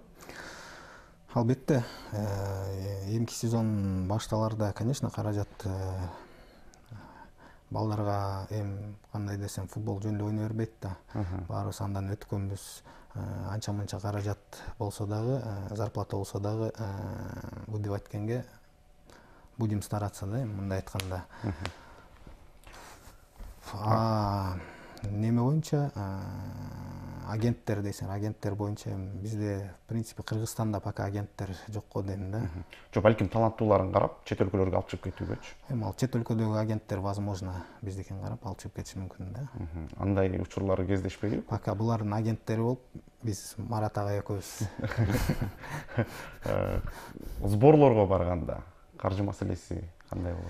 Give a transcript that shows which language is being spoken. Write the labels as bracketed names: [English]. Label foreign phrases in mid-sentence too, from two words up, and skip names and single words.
[Kyrgyz] Албетте, эмки сезон башталарда, конечно, каражат балдарга кандай десем, футбол жөнүндө ойной бербейт да. Баарыбыз андан өткөнбүз. Анча мынча каражат болсо дагы, зарплата болсо дагы, бул деп айткенге [Russian] будем стараться, [Kyrgyz] да, мындай айтканда. Неме боюнча, агенттер дейсиң, агенттер боюнча бизде, [Russian] в принципе, [Kyrgyz] Кыргызстанда пока агенттер жок го дейм да. Жок, балким таланттууларын карап, чет өлкөлөргө алып чыгып кетүүгөчү. Ал чет өлкөдөгү агенттер, возможно, биздикин карап алып чыгып кетиши мүмкүн да. Андай учурлар кездешпейби? Пока булардын агенттери болуп, биз Марат агай экөөбүз. Сборлорго барганда каржы маселеси кандай болот?